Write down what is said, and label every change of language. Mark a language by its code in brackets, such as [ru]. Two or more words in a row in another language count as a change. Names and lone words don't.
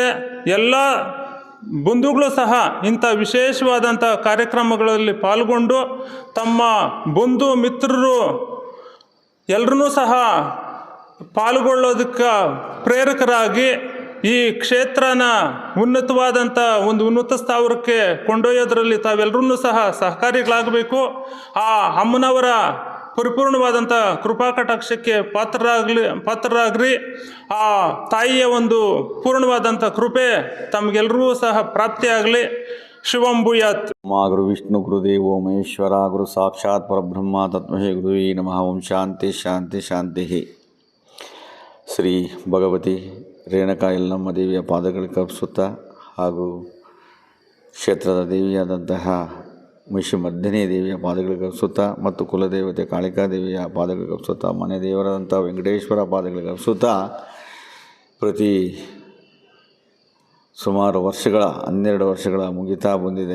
[kn] ಎಲ್ಲ ಬಂಧುಗಳು ಸಹ ಇಂಥ ವಿಶೇಷವಾದಂಥ ಕಾರ್ಯಕ್ರಮಗಳಲ್ಲಿ ಪಾಲ್ಗೊಂಡು ತಮ್ಮ ಬಂಧು ಮಿತ್ರರು ಎಲ್ಲರೂ ಸಹ ಪಾಲ್ಗೊಳ್ಳೋದಕ್ಕೆ ಪ್ರೇರಕರಾಗಿ ಈ ಕ್ಷೇತ್ರನ ಉನ್ನತವಾದಂಥ ಒಂದು ಉನ್ನತ ಸ್ಥಾವರಕ್ಕೆ ಕೊಂಡೊಯ್ಯೋದ್ರಲ್ಲಿ ತಾವೆಲ್ಲರೂ ಸಹ ಸಹಕಾರಿಗಳಾಗಬೇಕು. ಆ ಅಮ್ಮನವರ ಪರಿಪೂರ್ಣವಾದಂಥ ಕೃಪಾ ಕಟಾಕ್ಷಕ್ಕೆ ಪಾತ್ರರಾಗ್ರಿ. ಆ ತಾಯಿಯ ಒಂದು ಪೂರ್ಣವಾದಂಥ ಕೃಪೆ ತಮಗೆಲ್ಲರೂ ಸಹ ಪ್ರಾಪ್ತಿಯಾಗಲಿ. [sa] ಶಿವಂ ಭೂಯಾತ್. ಗುರು ವಿಷ್ಣು ಗುರುದೇವೋ ಮಹೇಶ್ವರ ಗುರು ಸಾಕ್ಷಾತ್ ಪರಬ್ರಹ್ಮ ತತ್ಮಹೇ ಗುರುವೇ ನಮಃ. ಓಂ ಶಾಂತಿ ಶಾಂತಿ ಶಾಂತಿ. [kn] ಶ್ರೀ ಭಗವತಿ ರೇಣುಕಾ ಯಲ್ಲಮ್ಮ ದೇವಿಯ ಪಾದಗಳಿಗೆ ಅರ್ಪಿಸುತ್ತಾ ಹಾಗೂ ಕ್ಷೇತ್ರದ ದೇವಿಯಾದಂತಹ ಮಹಿಷಮರ್ದಿನಿ ದೇವಿಯ ಪಾದಗಳಿಗೆ ಅರ್ಪಿಸುತ್ತಾ ಮತ್ತು ಕುಲದೇವತೆ ಕಾಳಿಕಾದೇವಿಯ ಪಾದಗಳಿಗೆ ಅರ್ಪಿಸುತ್ತಾ ಮನೆ ದೇವರಾದಂಥ ವೆಂಕಟೇಶ್ವರ ಪಾದಗಳಿಗೆ ಅರ್ಪಿಸುತ್ತಾ ಪ್ರತಿ ಸುಮಾರು ವರ್ಷಗಳ 12 ವರ್ಷಗಳ ಮುಗಿತಾ ಬಂದಿದೆ.